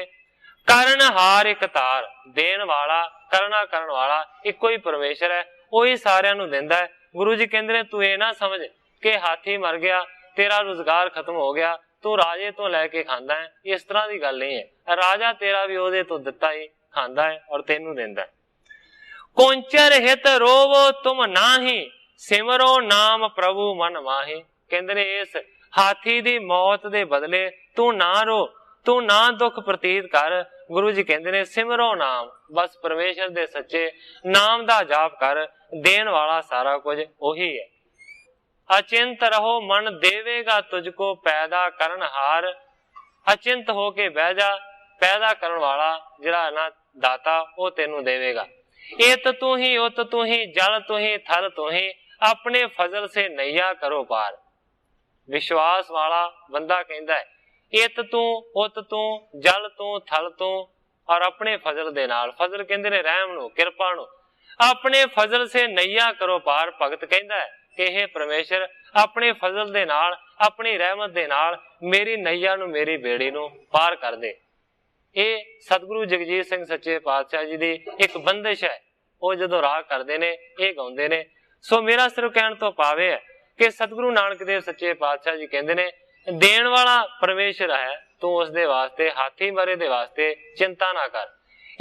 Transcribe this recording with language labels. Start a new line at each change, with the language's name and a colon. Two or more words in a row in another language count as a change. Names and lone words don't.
Punjabi: ਕਾਰਣ ਹਾਰ ਏਕ ਤਾਰ, ਦੇਣ ਵਾਲਾ ਕਰਨਾ ਕਰਨ ਵਾਲਾ ਇਕੋ ਹੀ ਪਰਮੇਸ਼ਰ ਹੈ, ਵਹੀ ਸਾਰਿਆਂ ਨੂੰ ਦੇਂਦਾ ਹੈ। ਗੁਰੂ ਜੀ ਕਹਿਤੇ ਨੇ ਤੂ ਯੇ ਨਾ ਸਮਝ ਕਿ ਹਾਥੀ ਮਰ ਗਿਆ, ਤੇਰਾ ਰੋਜ਼ਗਾਰ ਖ਼ਤਮ ਹੋ ਗਿਆ, ਤੂ ਰਾਜੇ ਤੋਂ ਲੈਕੇ ਖਾਂਦਾ ਹੈ।
Hindi: इस तरह की गल नहीं है।
Punjabi: ਰਾਜਾ ਤੇਰਾ ਭੀ ਓਹਦੇ ਤੋਂ ਦਿੱਤਾ ਹੀ ਖਾਂਦਾ ਹੈ ਔਰ ਤੈਨੂੰ ਦੇਂਦਾ ਹੈ।
Braj: कोंचर हित रोवो तुम नाही, सिमरो नाम प्रभु मन माही।
Punjabi: ਕਹਿਤੇ ਨੇ ਇਸ ਹਾਥੀ ਦੀ ਮੌਤ ਦੇ ਬਦਲੇ ਤੂ ਨਾ ਰੋ, ਤੂ ਨਾ ਦੁਖ ਪ੍ਰਤੀਤ ਕਰ। ਗੁਰੂ ਜੀ ਕਹਿਤੇ ਨੇ ਸਿਮਰੋ ਨਾਮ, ਬਸ ਪਰਮੇਸ਼ਰ ਦੇ ਸੱਚੇ ਨਾਮ ਦਾ ਜਾਪ ਕਰ, ਦੇਣ ਵਾਲਾ ਸਾਰਾ ਕੁਝ ਓਹੀ ਹੈ।
Braj: अचिंत रहो मन देवेगा तुझको पैदा करन हार।
Punjabi: ਅਚਿੰਤ ਹੋਕੇ ਬਹਿ ਜਾ, ਪੈਦਾ ਕਰਨ ਵਾਲਾ ਜਿਹੜਾ ਨਾ ਦਾਤਾ ਉਹ ਤੈਨੂੰ ਦੇਵੇਗਾ।
Hindi: इत तू ही उत तू ही जल तू ही थल तू ही, अपने फजल से नैया करो पार।
Punjabi: ਵਿਸ਼ਵਾਸ ਵਾਲਾ ਬੰਦਾ ਕਹਿਤਾ ਹੈ
Hindi: इत तू उत तू जल तू थल तू
Punjabi: ਔਰ ਆਪਣੇ ਫ਼ਜ਼ਲ ਦੇ ਨਾਲ, ਫ਼ਜ਼ਲ ਕਹਿਤੇ ਨੇ ਰਹਿਮ ਨੂੰ ਕਿਰਪਾ ਨੂੰ,
Hindi: अपने फजल से नैया करो पार।
Punjabi: ਭਗਤ ਕਹਿਤਾ ਹੈ ਕਿ ਹੇ ਪਰਮੇਸ਼ਰ ਆਪਣੇ ਫ਼ਜ਼ਲ ਦੇ ਨਾਲ, ਆਪਣੀ ਰਹਿਮਤ ਦੇ ਨਾਲ ਮੇਰੀ ਨਈਆ ਨੂੰ, ਮੇਰੀ ਬੇੜੀ ਨੂੰ ਪਾਰ ਕਰ ਦੇ। ਯੇ ਸਤਿਗੁਰੂ ਜਗਜੀਤ ਸਿੰਘ ਸੱਚੇ ਪਾਤਸ਼ਾਹ ਜੀ ਦੀ ਏਕ ਬੰਦਿਸ਼ ਹੈ। ਉਹ ਜਦੋਂ ਰਾਗ ਕਰਤੇ ਨੇ ਯੇ ਗਾਉਂਦੇ ਨੇ। ਸੋ ਮੇਰਾ ਸਿਰਫ਼ ਕਹਿਣ ਤੋਂ ਪਾਵੇ ਹੈ ਕਿ ਸਤਿਗੁਰੂ ਨਾਨਕ ਦੇਵ ਸੱਚੇ ਪਾਤਸ਼ਾਹ ਜੀ ਕਹਿਤੇ ਨੇ ਦੇਣ ਵਾਲਾ ਪਰਮੇਸ਼ਰ ਹੈ, ਤੂ ਉਸ ਦੇ ਵਾਸਤੇ ਹਾਥੀ ਮਰੇ ਦੇ ਵਾਸਤੇ ਚਿੰਤਾ ਨਾ ਕਰ।